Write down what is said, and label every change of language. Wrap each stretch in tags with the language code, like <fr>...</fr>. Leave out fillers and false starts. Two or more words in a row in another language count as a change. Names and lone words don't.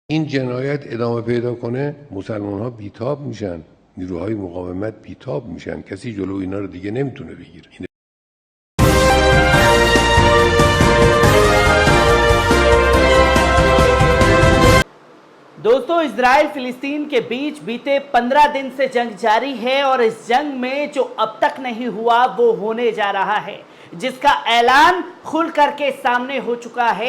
<fa>این جنایت ادامه پیدا کنه مسلمان ها بیتاب میشن، نیروهای مقاومت بیتاب میشن، کسی جلو اینا رو دیگه نمیتونه بگیره.</fa> <hi>दोस्तों, इजराइल फिलिस्तीन के बीच बीते 15 दिन से जंग जारी है और इस जंग में जो अब तक नहीं हुआ वो होने जा रहा है, जिसका ऐलान खुल करके सामने हो चुका है।</hi>